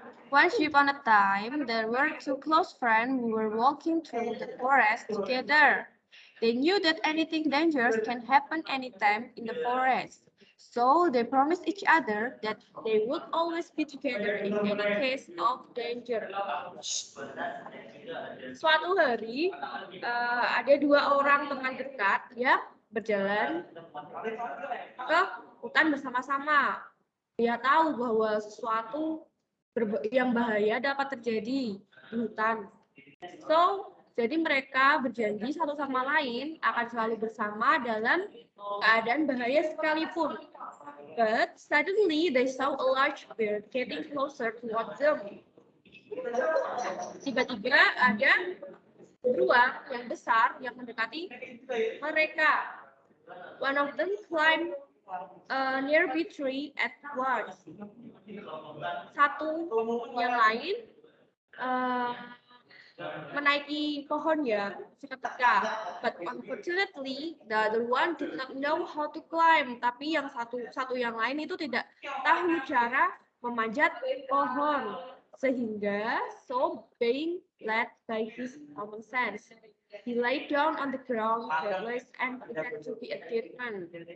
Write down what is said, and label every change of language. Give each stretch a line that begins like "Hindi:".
English: Once upon a time, there were two close friends who were walking through the forest together. They knew that anything dangerous can happen anytime in the forest. So they promised each other that they would always be together in any case of danger.
Indonesian: Suatu hari, ada dua orang teman dekat yang berjalan ke hutan bersama-sama. Dia tahu bahwa sesuatu yang bahaya dapat terjadi di hutan.
English: So,
Indonesian: jadi mereka berjanji satu sama lain akan selalu bersama dalam keadaan bahaya sekalipun.
English: But suddenly they saw a large bear getting closer toward them.
Indonesian: Tiba-tiba ada beruang yang besar yang mendekati mereka.
English: One of them climbed a nearby tree at once.
Indonesian: Satu yang lain menaiki pohon ya seketika.
English: But unfortunately, the other one did not know how to climb.
Indonesian: Tapi yang satu yang lain itu tidak tahu cara memanjat pohon. Sehingga,
English: so being led by his common sense, he lay down on the ground, helpless and pretended to be a dead man.